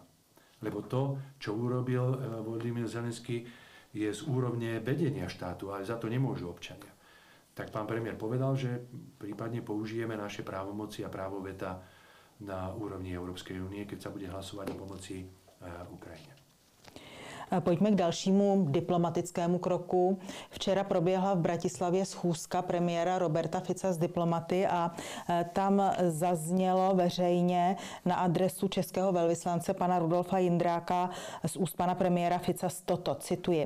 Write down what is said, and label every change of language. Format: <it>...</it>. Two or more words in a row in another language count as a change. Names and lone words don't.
<sk>Lebo to, čo urobil Volodymyr Zelenský, je z úrovne vedenia štátu, ale za to nemôžu občania. Tak pán premiér povedal, že prípadne použijeme naše právomoci a právo veta na úrovni Európskej únie, keď sa bude hlasovať o pomoci Ukrajine.</sk> <cs>Pojďme k dalšímu diplomatickému kroku. Včera proběhla v Bratislavě schůzka premiéra Roberta Fica s diplomaty a tam zaznělo veřejně na adresu českého velvyslance pana Rudolfa Jindráka z úst pana premiéra Fica toto, cituji.</cs>